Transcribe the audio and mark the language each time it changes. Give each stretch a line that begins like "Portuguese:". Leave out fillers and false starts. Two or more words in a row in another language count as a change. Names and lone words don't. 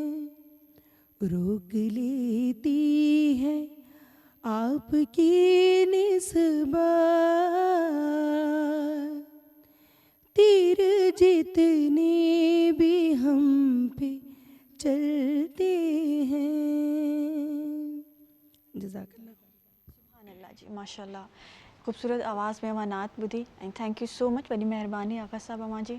Urdu: روک لیتی ہے آپ کی نسبت، تیر جتنے بھی ہم پہ چلتے ہیں. جزاک اللہ.
Sindhi: सुभानअल्लाह जी, माशाल्लाह, ख़ूबसूरत आवाज़ में नात ॿुधी ऐं
English: thank you so much,
Sindhi: वॾी महिरबानी आका साहब अवां जी।